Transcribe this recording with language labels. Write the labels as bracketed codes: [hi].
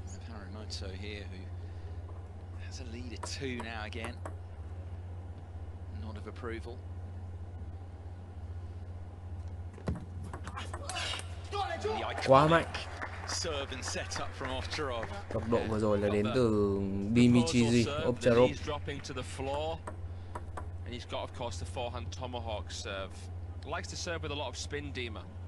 [en] Harimoto here, who has a lead at 2 now again. Nod of approval. [vi] Quá mạnh. [en] Serve and set up from Ovtcharov. [vi] Tốc độ vừa rồi là đến từ Dimitrij, Ovtcharov. [en] Dropping to the floor. And he's got, of course, the forehand tomahawk serve. Likes to serve with a lot of spin, Dima.